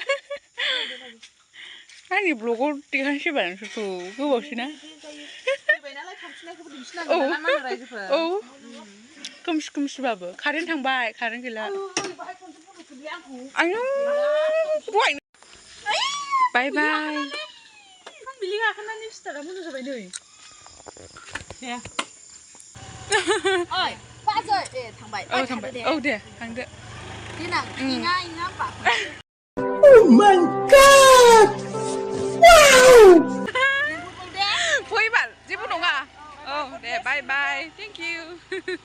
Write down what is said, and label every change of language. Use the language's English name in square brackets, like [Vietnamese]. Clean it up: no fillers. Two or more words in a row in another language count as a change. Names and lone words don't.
[Bodo] आंनि ब्लगाव देखायनोसैबा नोंसोरखौ गोबावसैना औ खोमसि खोमसिबाबो कारेन्ट थांबाय कारेन्ट गैला आयौ बाय बाय बिलि गाखोनानै स्टारा मोजां जाबाय नै दे ओइ बाजै ए थांबाय औ थांबाय औ दे थांदो देनां इङा होमबा [English] Oh my god! Wow! [Bodo] फैबाल जेबो नङा औ दे बाय बाय [English] thank you